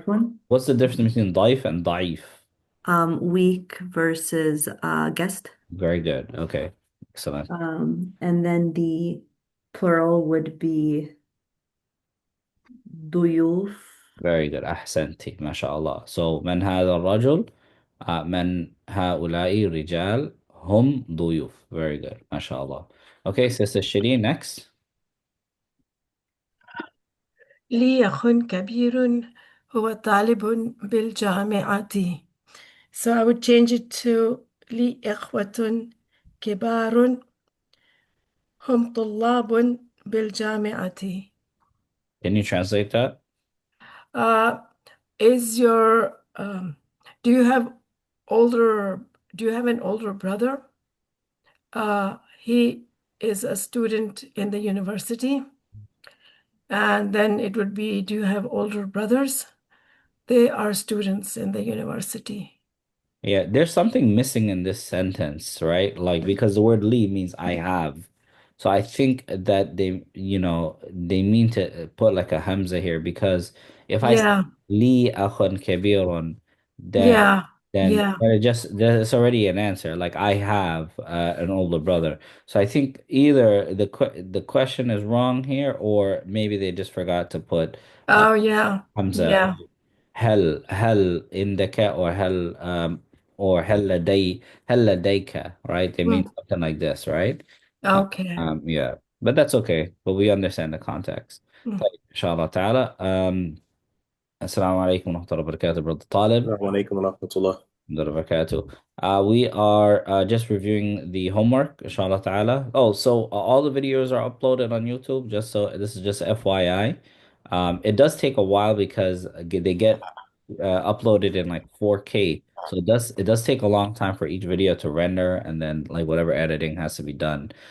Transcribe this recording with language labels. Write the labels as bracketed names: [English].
[Arabic] ضعيف. [English] what's the difference between daif and daif? Weak versus guest. Very good. Okay. Excellent. And then the plural would be ضيوف. Very good. [Arabic] أحسنتي ما شاء الله. So من هذا الرجل من هؤلاء رجال هم ضيوف. [English] Very good. [Arabic] ما شاء الله. [English] Okay, Sister Shireen, next. [Arabic] لي أخ كبير هو طالب بالجامعة. [English] So I would change it to [Arabic] لي إخوة كبار هم طلاب بالجامعة. [English] Can you translate that? Uh, is your do you have older do you have an older brother? He is a student in the university. And then it would be, do you have older brothers? They are students in the university. Yeah, there's something missing in this sentence, right? Like because the word li means I have. So I think that they mean to put like a hamza here because if I say Yeah, li akhun kabirun, then yeah, then yeah. there's already an answer. Like I have an older brother. So I think either the question is wrong here, or maybe they just forgot to put uh, Oh, yeah, hamza yeah, [Arabic] هل عندك or هل لديك, right? [English] They mean Mm. something like this, right? Okay. Yeah, but that's okay. But we understand the context. Mm. [Arabic] طيب إن شاء الله تعالى. السلام عليكم ورحمة الله وبركاته, brother طالب. السلام عليكم ورحمة الله. Barakatuh. [English] We are just reviewing the homework, inshallah ta'ala. Oh, so all the videos are uploaded on YouTube, just so this is just FYI. It does take a while because they get uploaded in like 4K. So it does take a long time for each video to render and then like whatever editing has to be done.